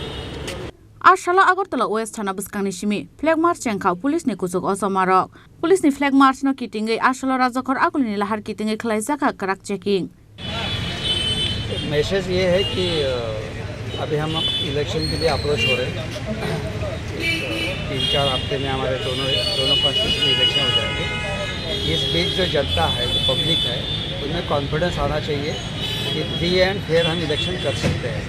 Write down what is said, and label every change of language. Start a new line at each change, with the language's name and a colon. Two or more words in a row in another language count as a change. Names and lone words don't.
Kok Borok: Ashala Agartala West Thana Buskangni Shimi
English: Flag March
Kok Borok: Chengkha Police ni kusuk osamarok Police ni
English: Flag March
Kok Borok: no kitingai Ashala Rajakhor agulini lahar kitingai khlaijaka karak checking
Hindi: मैसेज ये है कि अभी हम इलेक्शन के लिए अप्रोच हो रहे हैं 3-4 हफ्ते में हमारे दोनों कॉन्स्टिट्यूशन में इलेक्शन हो जाएंगे। इस बीच जो जनता है जो पब्लिक है उनमें कॉन्फिडेंस आना चाहिए कि
English: free and fair
Hindi: हम इलेक्शन कर सकते हैं।